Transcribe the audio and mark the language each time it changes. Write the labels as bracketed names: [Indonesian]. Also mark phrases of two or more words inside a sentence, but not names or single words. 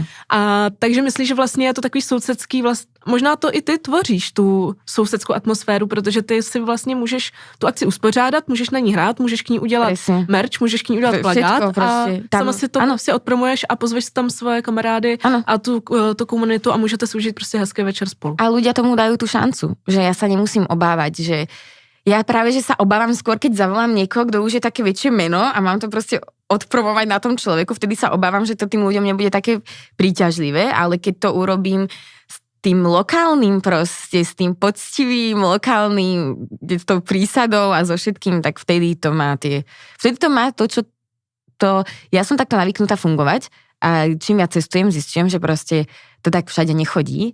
[Czech] A takže myslíš, že vlastně je to takový sousedský, možná to i ty tvoříš, tu sousedskou atmosféru, protože ty si vlastně můžeš tu akci uspořádat, můžeš na ní hrát, můžeš k ní udělat merch, můžeš k ní udělat plagát prostě, a sama si to si odpromuješ a pozveš si tam svoje kamarády a tu komunitu a můžete si užít prostě hezký večer spolu. [Slovak] A ľudia tomu dajú tú šancu, že ja sa nemusím obávať, že ja práve, že sa obávam skôr, keď zavolám niekoho, kto už je také väčšie meno a mám to proste odpromovať na tom človeku, vtedy sa obávam, že to tým ľuďom nebude také príťažlivé, ale keď to urobím s tým lokálnym proste, s tým poctivým lokálnym, s tou prísadou a so všetkým, tak vtedy to má to, čo to, ja som takto navyknutá fungovať a čím ja cestujem, zistím, že proste to tak všade nechodí.